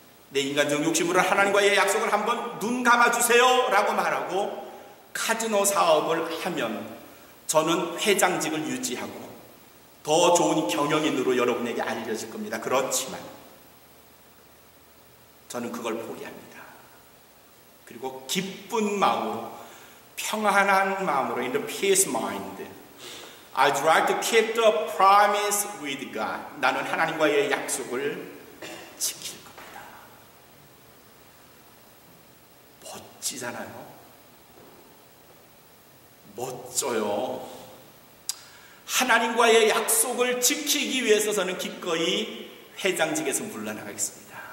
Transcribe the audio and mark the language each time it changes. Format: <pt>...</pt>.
<ko>내 인간적 욕심으로 하나님과의 약속을 한번 눈 감아주세요 라고 말하고 카지노 사업을 하면 저는 회장직을 유지하고 더 좋은 경영인으로 여러분에게 알려질 겁니다. 그렇지만 저는 그걸 포기합니다. 그리고 기쁜 마음으로 평안한 마음으로</ko> <en>in the peace mind I'd like to keep the promise with God.</en> <ko>나는 하나님과의 약속을 지킬 겁니다. 멋지잖아요. 멋져요. 하나님과의 약속을 지키기 위해서 저는 기꺼이 회장직에서 물러나가겠습니다.</ko>